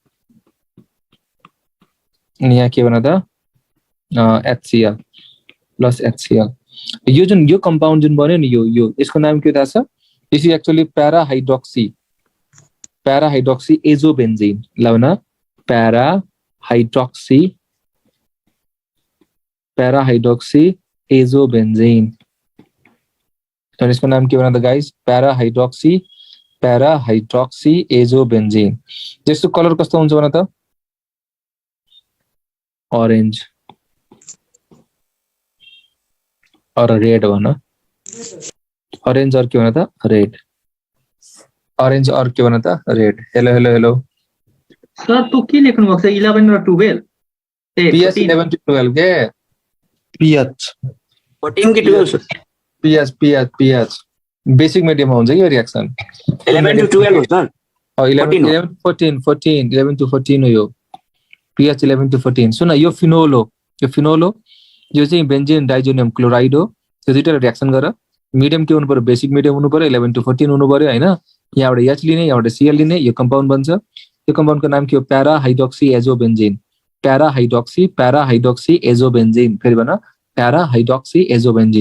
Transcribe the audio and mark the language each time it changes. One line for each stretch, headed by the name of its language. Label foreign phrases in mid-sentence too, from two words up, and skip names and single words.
Nepali: अनि यहाँ के भन त HCl प्लस HCl यो जुन यो कम्पाउन्ड जुन बन्यो नि यो यसको नाम के थाहा छ
English: this is actually para hydroxy azobenzene
Nepali: ल प्यारा
English: hydroxy azobenzene
Nepali: तर यसको नाम के भन त गाइस
English: para hydroxy azobenzene
Nepali: यसको कलर कस्तो हुन्छ भन त ऑरेंज और रेड भन ऑरेंज और के भन त रेड ऑरेंज और के भन त
English: red hello
Nepali: सर तू के लेख्नु भएको छ 11 र 12 pH 11 to 12 के pH 14 कि 12 pH बेसिक मिडियममा हुन्छ के रियाक्सन 11 to 12 हो सर 11 to 14 हो यो pH 11 to 14 सुन यो फिनोल हो यो चाहिँ
English: benzene diazonium chloride
Nepali: हो त्यो दुईटा रियाक्सन गर मिडियम के हुनु पर्यो
English: basic medium
Nepali: हुनु पर्यो 11 to 14 हुनु पर्यो हैन यहाँबाट H लिने यहाँबाट Cl लिने यो कम्पाउन्ड बन्छ यो कम्पाउन्डको नाम के हो
English: para hydroxy azobenzene
Nepali: फेरि भन
English: para hydroxy azobenzene.